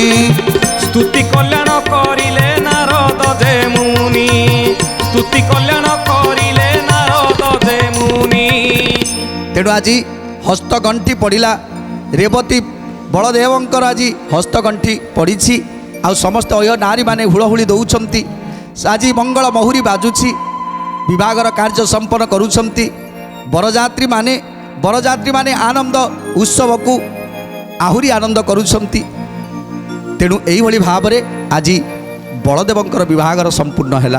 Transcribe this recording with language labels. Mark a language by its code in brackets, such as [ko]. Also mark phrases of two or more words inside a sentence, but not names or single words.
[or] ସ୍ତୁତି କଲ୍ୟାଣ କରିଲେ ନାରଦ ଯେ ମୁନି, ସ୍ତୁତି କଲ୍ୟାଣ କରିଲେ ନାରଦ ଯେ ମୁନି। ତେଣୁ ଆଜ ହସ୍ତଗଣ୍ଠି ପଡ଼ା ରେବତୀ ବଳଦେବଙ୍କର ଆଜ ହସ୍ତଗଣ୍ଠି ପଡ଼ିଛି। ଆଉ ସମସ୍ତ ଅୟ ନାରୀମାନେ ହୁଳହୁଳି ଦେଉଛନ୍ତି। ଆଜି ମଙ୍ଗଳ ମହୁରୀ ବାଜୁଛି, ବିବାହର କାର୍ଯ୍ୟ ସମ୍ପନ୍ନ କରୁଛନ୍ତି। ବରଯାତ୍ରୀମାନେ ଆନନ୍ଦ ଉତ୍ସବକୁ ଆହୁରି ଆନନ୍ଦ କରୁଛନ୍ତି। ତେଣୁ ଏଇଭଳି ଭାବରେ ଆଜି ବଳଦେବଙ୍କର ବିବାହର ସମ୍ପୂର୍ଣ୍ଣ ହେଲା।